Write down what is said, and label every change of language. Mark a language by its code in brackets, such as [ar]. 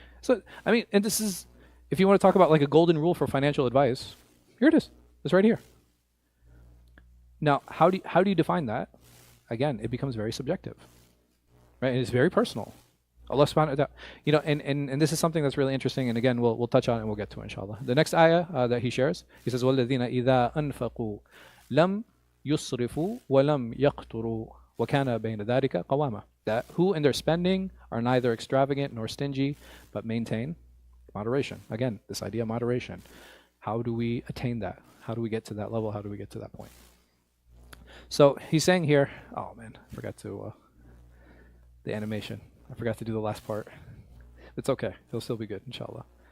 [en] So, I mean, and this is, if you want to talk about like a golden rule for financial advice, here it is. It's right here. Now, how do you define that? Again, it becomes very subjective, right? And it's very personal. Allah subhanahu wa ta'ala, and this is something that's really interesting. And again, we'll touch on it and we'll get to it, inshallah. The next ayah that he shares, he says, [ar] وَالَّذِينَ إِذَا أَنفَقُوا لَمْ يُسْرِفُوا وَلَمْ يَقْتُرُوا وَكَانَ بَيْنَ ذَلِكَ قَوَامًا. [en] That who in their spending are neither extravagant nor stingy, but maintain moderation. Again, this idea of moderation. How do we attain that? How do we get to that level? How do we get to that point? So he's saying here, oh man, I forgot to, the animation. I forgot to do the last part. It's okay. It'll still be good, inshallah.